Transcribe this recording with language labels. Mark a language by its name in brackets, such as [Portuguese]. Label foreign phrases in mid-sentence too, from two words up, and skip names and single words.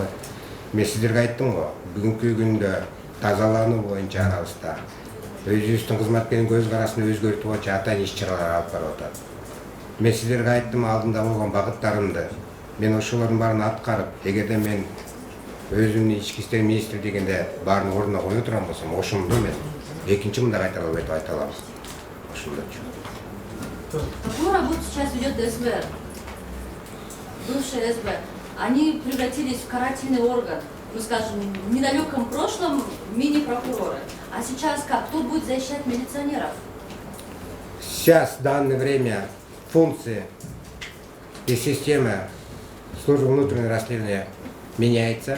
[Kyrgyz] Мен сиздерге айттым го, бүгүнкү күндө тазалануу боюнча арабызда өзүбүздүн кызматкердин көз карасын өзгөртүү боюнча атайын иш-чаралар алып барып атат. Мен сиздерге айттым алдында болгон багыттарымды. Мен ошолордун баарын аткарып, эгерде мен өзүмдүн ички иштер министри дегенде баарын ордуна кое турган болсом, ошондо мен экинчи мындай кайталап айта алам. Ошондочу. [Russian] Какую работу сейчас ведет СБ? Бывший СБ. Они превратились в карательный орган. Ну, скажем, в недалеком прошлом мини-прокуроры. А сейчас как? Кто будет защищать милиционеров? Сейчас, в данное время, функции и система службы внутреннего расследования меняется.